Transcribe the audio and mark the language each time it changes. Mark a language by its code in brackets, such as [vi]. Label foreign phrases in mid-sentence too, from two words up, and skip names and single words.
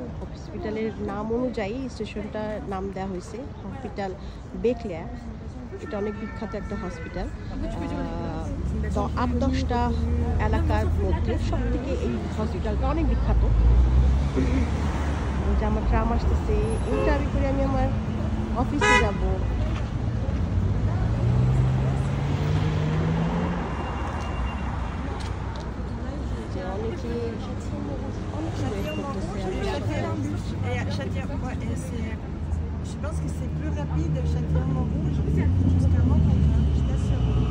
[bn] হসপিটালের নাম অনুযায়ী স্টেশনটার নাম দেওয়া হয়েছে হসপিটাল বেকলিয়া। এটা অনেক বিখ্যাত একটা হসপিটাল। তো ৮-১০টা এলাকার মধ্যে সব থেকে এই হসপিটালটা অনেক বিখ্যাত। যে আমার ট্রাম আসতেছে, এই ট্রামে করে আমি আমার অফিসে যাব। [fr] Je pense que c'est plus rapide Châtillon-Montrouge jusqu'à Montrouge, je t'assure.